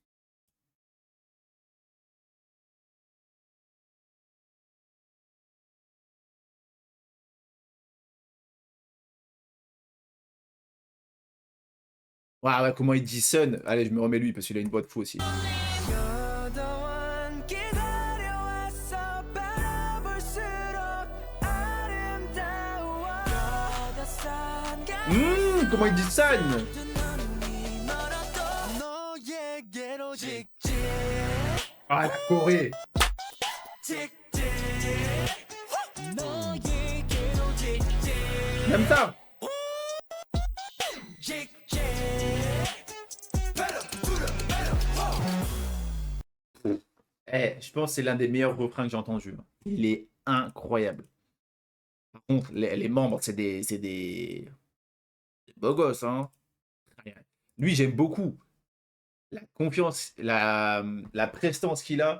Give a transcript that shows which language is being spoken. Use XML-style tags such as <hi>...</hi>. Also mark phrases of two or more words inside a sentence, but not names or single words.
<fr>Ouais, ouais, comment il dit Sun? Allez, je me remets lui parce qu'il a une voix de fou aussi.</fr> <ko>여동안 기다려왔어 바라볼수록 아름다워 여다산</ko> <fr>Comment il dit Sun?</fr> <ko>눈이 멀어도 너에게로 직진</ko> <fr>Ah, la Corée.</fr> <ko>직진 너에게로 직진</ko> <fr>Même ça.</fr> <en>직진 Pedal to the metal, whoa.</en> <fr>Eh, je pense que c'est l'un des meilleurs refrains que j'ai entendu. Il est incroyable. Par contre, les membres, c'est des beaux gosses, hein. Lui, j'aime beaucoup. La confiance, la prestance qu'il a.</fr>